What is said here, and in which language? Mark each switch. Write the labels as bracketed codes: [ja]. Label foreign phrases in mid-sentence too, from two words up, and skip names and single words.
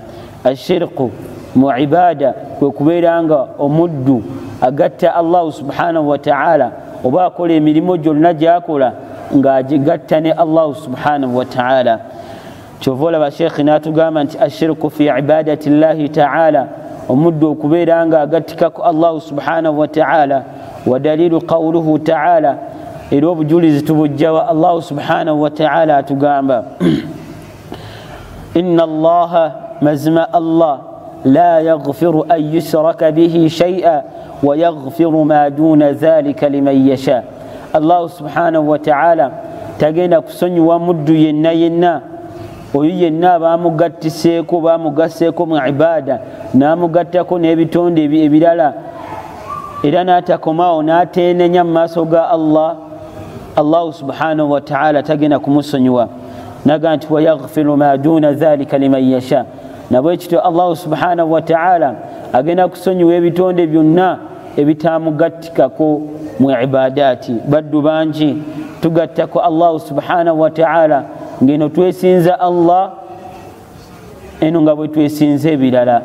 [lg] Ashirku mu ibaada kwe kubeera nga omuddu agatta [ar] الله سبحانه وتعالى, [lg] oba akola emirimu gyonna gy'akola ng'agigatta ne [ar] الله سبحانه وتعالى. [lg] Kyova olaba Sheikh n'atugamba nti [ar] الشرك في عبادة الله تعالى, [lg] omuddu okubeera nga agattikako [ar] الله سبحانه وتعالى. ودليل قوله تعالى, [lg] era obujulizi tubujjawa [ar] الله سبحانه وتعالى atugamba إن الله, [lg] mazima Allah, [ar] لا يغفر أن يشرك به شيئا ويغفر ما دون ذلك لمن يشاء. الله سبحانه وتعالى [lg] tagenda kusonyiwa muddu yenna yenna oyo yenna bamugattiseeko bamugasseeko mu ibaada n'amugattako n'ebitonde ebirala era n'atakomaawo n'ateenenya mu maaso ga Allah. [ar] الله سبحانه وتعالى [lg] tagenda kumusonyiwa. Naga nti [ar] ويغفر ما دون ذلك لمن يشاء. [lg] Nabwe kityo [ar] الله سبحانه وتعالى [lg] agenda kusonyiwa ebitonde byonna ebitamugattikako mu ibaadaati. Baddu bangi tugattako [ar] الله سبحانه وتعالى [lg] ngeno twesinza Allah eno nga bwe twesinza ebirala.